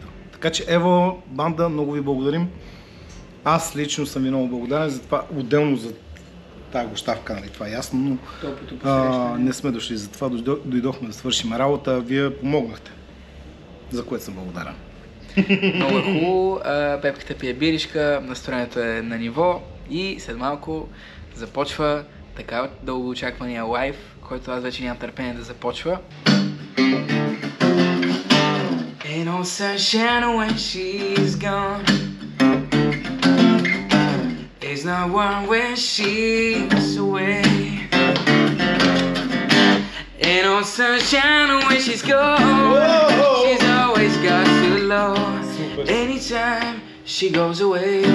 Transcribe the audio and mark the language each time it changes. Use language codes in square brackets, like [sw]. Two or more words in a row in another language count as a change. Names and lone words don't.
[bg] Така че Ево, банда, много ви благодарим. Аз лично съм ви много благодарен за това, отделно за тази гощавка, нали, това е ясно, но не сме дошли за това, дойдохме да свършим работа, вие помогнахте, за което съм благодарен. Много е хубаво, Пепката пие биришка, настроението е на ниво и след малко започва така дълго очаквания лайв, който аз вече нямам търпение да започва. [en] Ain't no sunshine when she's gone. It's not warm when she's away. Ain't no sunshine when she's gone. She's always got to love. Anytime she goes away.